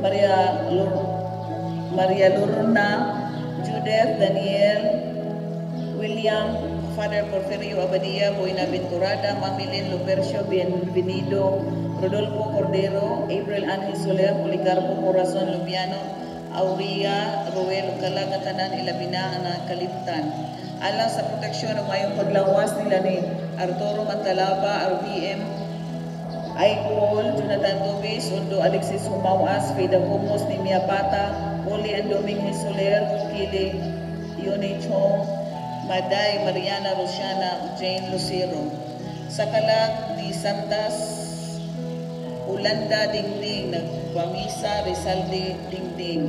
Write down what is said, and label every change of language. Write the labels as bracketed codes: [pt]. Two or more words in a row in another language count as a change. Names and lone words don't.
[ceb] Maria Lorna, Judith, Daniel, William, Father Porfirio Abadia, Buenaventurada, Mamilin Lupercio, Bienvenido, Rodolfo Cordero, April Ángel Soler, Policarpo Corazon Lubiano, Aurea, Roel, Kalagatanan, Ilabina, na Kalimtan. Alang sa proteksyon ng mayong paglawas nila ni Arturo Mantalaba, RVM, Aikol, Jonathan Tobis, Undo Alexis Humawas, Feda Humos, Nimia Pata, Oli Andoming Soler, Kili, Yone Chong, Maday, Mariana Rosiana, Jane Lucero. Sa Kalag ni Santas, Ulanda Dingding, nagpamisa Rizaldi Dingding.